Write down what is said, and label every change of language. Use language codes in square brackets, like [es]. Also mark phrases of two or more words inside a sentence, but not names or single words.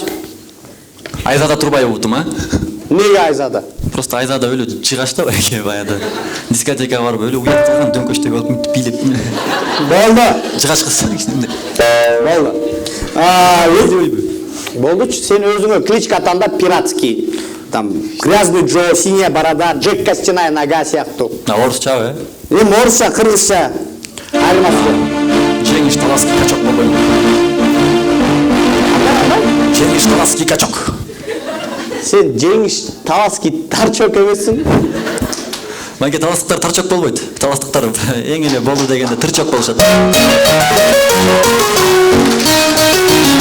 [ky] Айзада Турбаева бутум, а? Неге Айзада? Просто Айзада өлө жыгач да Байке баягы. Дискотекага барып өлө уят кылган дөңкөчтөй болуп бийлеп. Болду. Жыгач кыз кичине. Болду. Болду, сен өзүңө кличка тандап пиратский. [ru] Там грязный Джо, синяя борода, Джек Костяная нога сыяктуу. [ky] Орусча, орусча, кыргызча. Айырмасы. Жеңиш [ru] талаский качок [ky] болбойм. [ru] Жеңиш талаский качок. [ky] Сен Жеңиш талаский тарчок эмессиң? Менге таластыктар тарчок болбойт. Таластыктар эң эле болду дегенде тырчок болушат.